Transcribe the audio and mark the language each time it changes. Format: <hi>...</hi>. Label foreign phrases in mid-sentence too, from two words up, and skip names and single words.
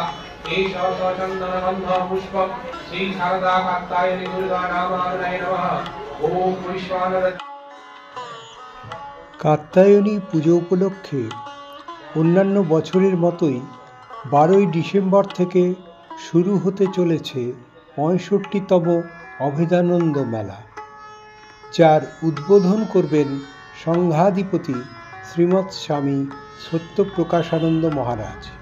<sa>एष स्वचन्दन गन्ध पुष्प श्री शारदा कात्यायनी दुर्गा नामाग्नये नमः। ओम वैश्वानर</sa> <bn>কাত্যায়নী পুজো উপলক্ষে অন্যান্য বছরের মতোই 12ই ডিসেম্বর থেকে শুরু হতে চলেছে 65তম অভেদানন্দ মেলা, যার উদ্বোধন করবেন সংঘাধিপতি শ্রীমৎ স্বামী সত্যপ্রকাশানন্দ মহারাজ।</bn>